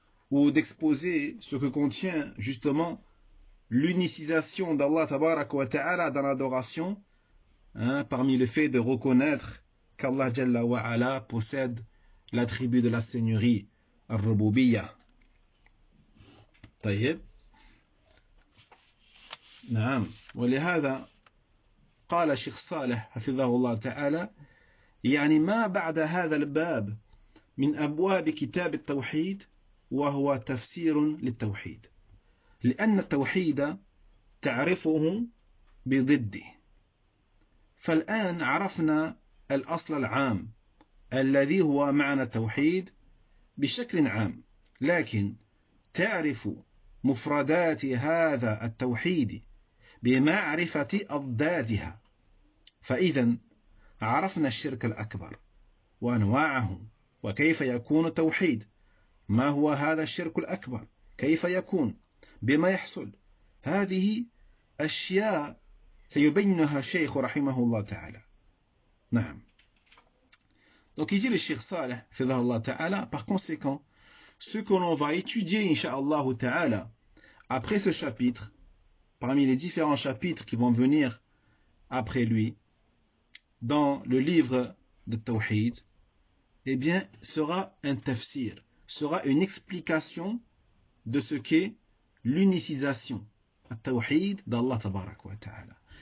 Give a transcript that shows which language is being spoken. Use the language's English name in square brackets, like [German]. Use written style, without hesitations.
[French] ou d'exposer ce que contient justement l'unicisation d'Allah Tabarak wa Ta'ala dans l'adoration, parmi le fait de reconnaître qu'Allah Jalla wa Ala possède l'attribut de la seigneurie, al-Rububiyyah. [Arabic] طيب نعم ولهذا قال الشيخ صالح حفظه الله تعالى ما بعد هذا الباب من أبواب كتاب التوحيد وهو تفسير للتوحيد لأن التوحيد تعرفه بضده فالآن عرفنا الأصل العام الذي هو معنى التوحيد بشكل عام لكن تعرف مفردات هذا التوحيد بمعرفة أضدادها فإذا عرفنا الشرك الأكبر وأنواعه وكيف يكون التوحيد ما هو هذا الشرك الأكبر كيف يكون بما يحصل هذه أشياء سيبينها الشيخ رحمه الله تعالى نعم. [French] Donc il dit le Cheikh Saleh Fidahullah Ta'ala, par conséquent ce que l'on va étudier Inch'Allah Ta'ala après ce chapitre, parmi les différents chapitres qui vont venir après lui dans le livre de Tawhid, eh bien sera un tafsir, sera une explication de ce qu'est l'unicisation At-Tawhid d'Allah Tabarak wa Ta'ala.